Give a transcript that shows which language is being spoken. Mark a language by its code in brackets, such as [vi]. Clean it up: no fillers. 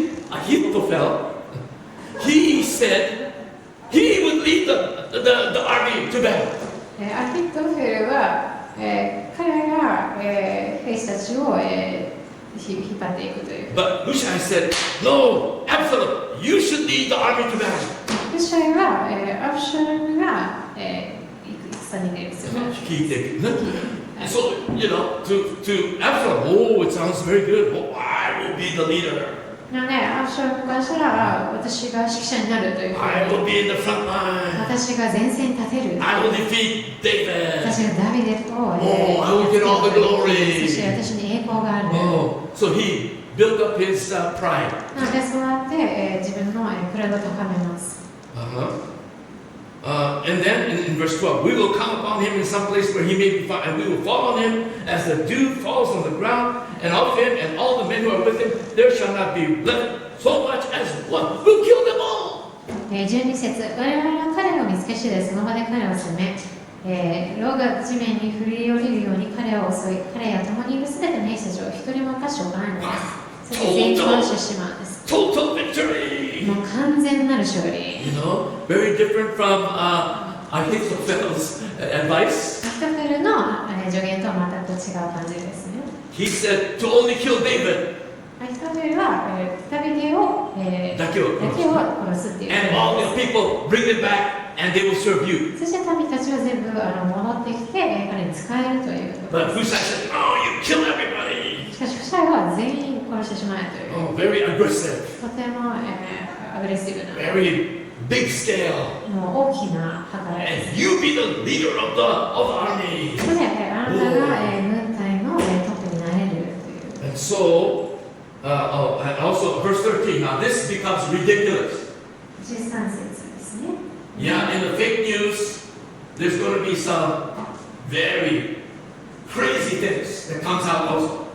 [en] Ahithophel, he said he would lead the army to battle. [ja] アヒトフェルは、彼が、兵士たちを、引っ張っていくという。 [en] But Hushai said, no, Absalom, you should lead the army to battle. [ja] フシャイは、アブシャロムが、戦に出る必要がある。聞いていく。 [en] So, to Absalom, oh, it sounds very good. Oh, I will be the leader. [ja] なので、アブシャロムからしたら、私が指揮者になるというふうに。 [en] I will be in the front line. [ja] 私が前線に立てる。 [en] I will defeat David. [ja] 私がダビデと、 [en] I will get all the glory. [ja] そして私に栄光がある。 [en] So he built up his pride. [ja] なので、そうやって、自分のプライドを高めます。 [en] And then in verse 12, we will come upon him in some place where he may be found, and we will fall on him as the dew falls on the ground, and of him and all the men who are with him, there shall not be left so much as one. We'll kill them all. [ja] 12節、我々は彼を見つけ次第その場で彼を攻め、牢が地面に振り降りるように彼を襲い、彼や共にいるすべての兵士たちを一人も犯しておかないのです。そして全員殺してしまうんです。 [en] Total victory. [ja] もう完全なる勝利。 [en] Very different from Ahithophel's advice. [ja] アヒトフェルの助言とは全く違う感じですね。 [en] He said to only kill David. [ja] アヒトフェルはダビデをだけを殺すっていう。 [en] And all the people bring them back, and they will serve you. [ja] そして民たちは全部戻ってきて彼に仕えるという。 [en] But Hushai said, "No, you kill everybody." [ja] しかしフシャイは全員殺してしまえという。 [en] Very aggressive. [ja] とてもアグレッシブな。 [en] Very big scale. [ja] もう大きな計らいです。 [en] And you be the leader of the army. [ja] それであなたが軍隊のトップになれるという。 [en] And so, and also verse 13. Now this becomes ridiculous. [ja] 13節ですね。 [en] Yeah, in the fake news, there's going to be some very crazy things that comes out also.